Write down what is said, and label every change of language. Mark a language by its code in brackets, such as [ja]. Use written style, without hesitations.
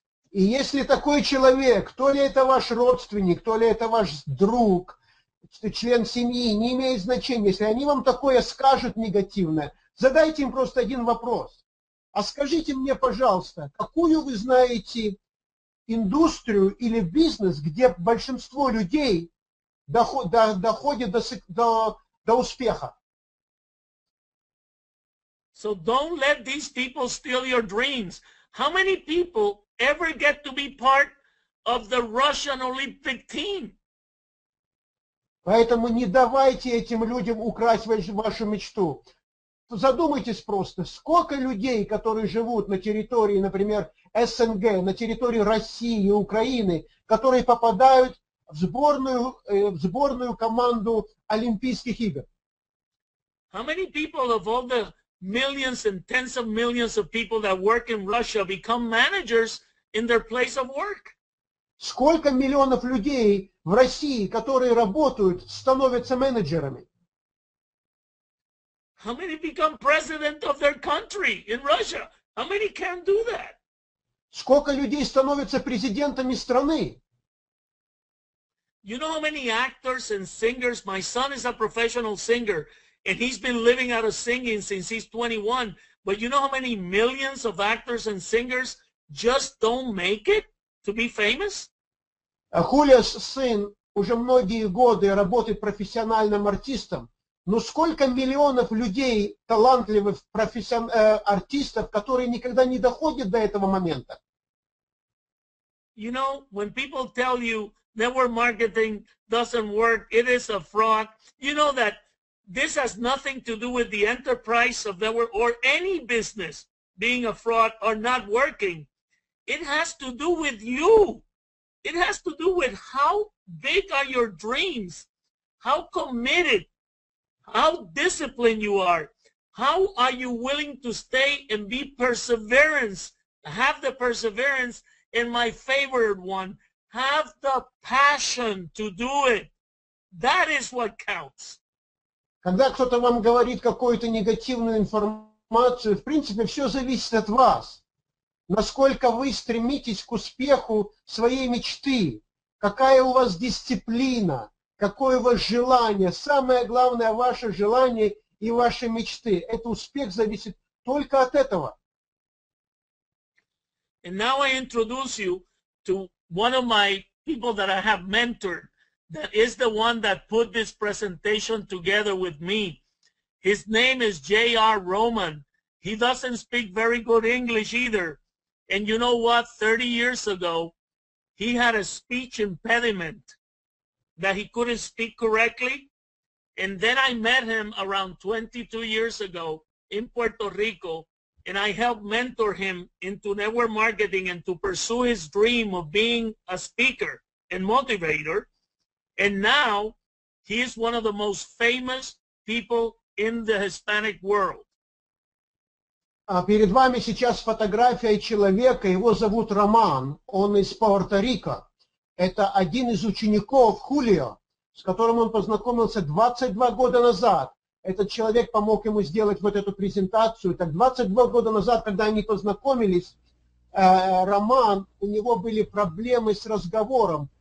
[ru] И если такой человек, то ли это ваш родственник, то ли это ваш друг, член семьи, не имеет значения, если они вам такое скажут негативное, задайте им просто один вопрос. А скажите мне, пожалуйста, какую вы знаете индустрию или бизнес, где большинство людей доходит до успеха? [en] So don't let these people steal your dreams. How many people ever get to be part of the Russian Olympic team? [ru] Поэтому не давайте этим людям украсть вашу мечту. Задумайтесь просто, сколько людей, которые живут на территории, например, СНГ, на территории России и Украины, которые попадают в сборную команду Олимпийских игр. [en] How many people of all the millions and tens of millions of people that work in Russia become managers in their place of work? [ru] Сколько миллионов людей в России, которые работают, становятся менеджерами? [en] How many become president of their country in Russia? How many can do that? [ru] Сколько людей становятся президентами страны? [en] You know how many actors and singers? My son is a professional singer, and he's been living out of singing since he's 21. But you know how many millions of actors and singers just don't make it to be famous? [ru] Хулио, сын, уже многие годы работает профессиональным артистом. Но сколько миллионов людей, талантливых артистов, которые никогда не доходят до этого момента? [en] You know, when people tell you network marketing doesn't work, it is a fraud, you know that this has nothing to do with the enterprise of network or any business being a fraud or not working. It has to do with you. It has to do with how big are your dreams, how committed, how disciplined you are, how are you willing to stay and be perseverance, have the perseverance, and my favorite one, have the passion to do it. That is what counts. [ru] Когда кто-то вам говорит какую-то негативную информацию, в принципе, все зависит от вас. Насколько вы стремитесь к успеху своей мечты, какая у вас дисциплина, какое у вас желание. Самое главное, ваше желание и ваши мечты. Это успех зависит только от этого. [en] And now I introduce you to one of my people that I have mentored, that is the one that put this presentation together with me. His name is J.R. Roman. He doesn't speak very good English either. And you know what? 30 years ago, he had a speech impediment that he couldn't speak correctly. And then I met him around 22 years ago in Puerto Rico, and I helped mentor him into network marketing and to pursue his dream of being a speaker and motivator. And now he is one of the most famous people in the Hispanic world. [ru] Перед вами сейчас фотография человека, его зовут Роман, он из Пуэрто-Рико. Это один из учеников Хулио, с которым он познакомился 22 года назад. Этот человек помог ему сделать вот эту презентацию. Так 22 года назад, когда они познакомились, Роман, у него были проблемы с разговором.